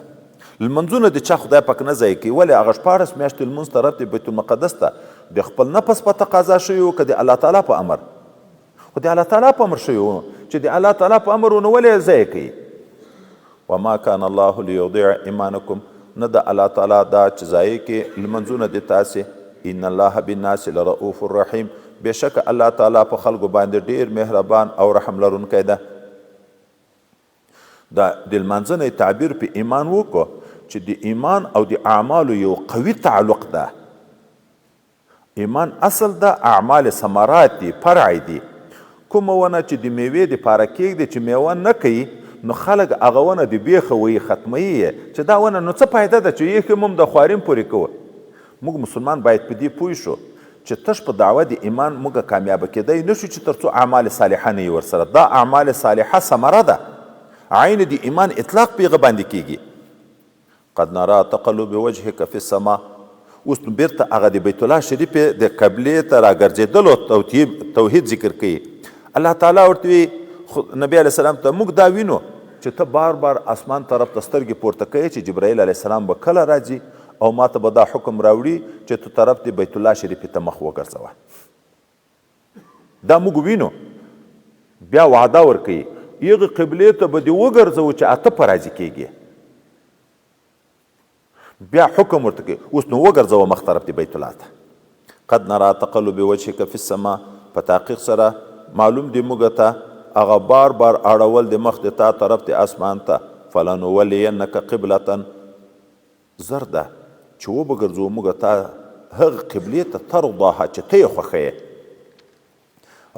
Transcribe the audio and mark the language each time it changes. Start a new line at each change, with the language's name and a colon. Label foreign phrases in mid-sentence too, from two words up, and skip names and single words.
Pashto: لمونځونه د چا خدای پاک نه ضایع کوي. ولې هغه 14 میاشتې لمونځ طرف د بیت المقدس ته د خپل نفس په تقاضا شوي وو که د الله تعالی په امر؟ خو د الله تعالی په امر شوي وو. چې د الله تعالی په امر ونه ولې ضایع کوي؟
Arabic: وما کان الله لیضیع ایمانکم،
Pashto: نه د الله تعالی دا چې ضایع کړي لمونځونه د تاسې.
Arabic: ان الله بالناس لرؤوف الرحیم،
Pashto: بېشکه الله تعالی په خلکو باندې ډېر مهربان او رحم لرونکی ده. دا د لمانځنې تعبیر په ایمان وکړو چې د ایمان او د اعمالو یو قوي تعلق ده. ایمان اصل ده، اعمال ثمرات دي، فرع دي. کومه ونه چې د میوې دپاره کېږدي چې میوه نه کوي نو خلک هغه ونه د بیخه ویي ختموي یې چې دا ونه نو څه فایده ده چې یې هم د خواریم پورې کوو. موږ مسلمان باید په دې پوه شو چې تش په دعوه د ایمان موږ کامیابه کېدی نه شو چې تر څو اعمال صالحه نه وي ورسره. دا اعمال صالحه ثمره ده، عین د ایمان اطلاق په هغه باندې کېږي.
Arabic: قد نرى تقلب وجهك في السماء.
Pashto: اوس نو بیرته هغه د بیت الله شریف د قبلې ته راګرځېدلو توحید ذکر کوي. الله تعالی ورته وی نبی
Arabic: علیه السلام
Pashto: ته موږ دا وینو چې ته بار بار اسمان طرف ته سترګې پورته کوې چې جبرائیل
Arabic: علیه السلام
Pashto: به کله راځي او ما ته به دا حکم راوړي چې تو طرف د بیت الله شریف ته مخ وګرځوه. دا موږ وینو. بیا وعده ورکوي یغه قبلې ته به دې وګرځوو چې اته په راضي کېږي. بیا حکم ورته کوي اوس نو وګرځوه مخ طرف د بیت الله ته.
Arabic: قد نرى تقلب وجهك في السماء،
Pashto: په تحقیق سره معلوم دی موږ ته هغه بار بار اړول د مخ د تا طرف د اسمان ته.
Arabic: فلنولینک قبلة،
Pashto: زر ده چې وبګرځو موږ ته هغه قبلې ته ترضاها چې ته یې خوښوې.